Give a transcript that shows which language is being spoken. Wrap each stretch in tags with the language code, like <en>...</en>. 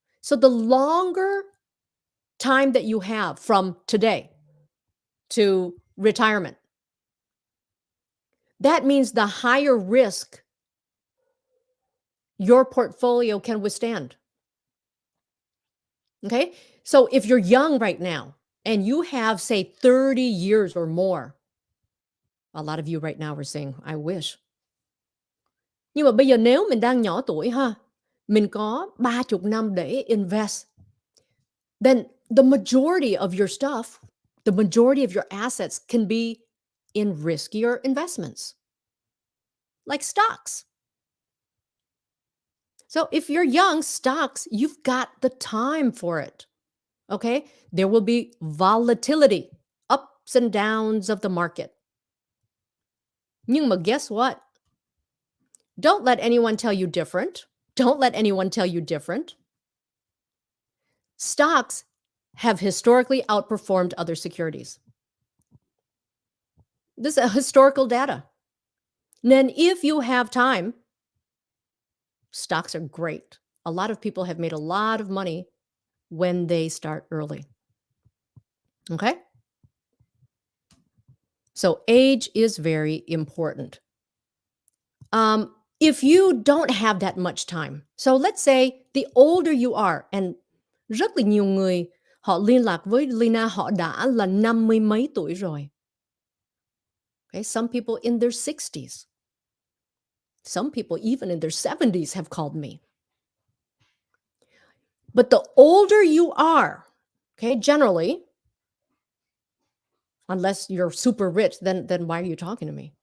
<en>So the longer time that you have from today to retirement, that means the higher risk your portfolio can withstand. Okay? So if you're young right now and you have, say, 30 years or more, a lot of you right now are saying, I wish.</en> <vi>Nhưng mà bây giờ nếu mình đang nhỏ tuổi ha, mình có 30 năm để</vi> <en>invest, then the majority of your stuff, the majority of your assets can be in riskier investments, like stocks. So if you're young, stocks, you've got the time for it. Okay? There will be volatility, ups and downs of the market.</en> <vi>Nhưng mà</vi> <en>guess what? Don't let anyone tell you different. Don't let anyone tell you different. Stocks have historically outperformed other securities. This is a historical data. And then if you have time, stocks are great. A lot of people have made a lot of money when they start early. Okay? So age is very important. If you don't have that much time, so let's say the older you are, and</en> <vi>rất là nhiều người họ liên lạc với Leyna họ đã là 50 mấy tuổi rồi.</vi> <en>Okay, some people in their 60s. Some people even in their 70s have called me. But the older you are, okay, generally, unless you're super rich, then why are you talking to me?</en>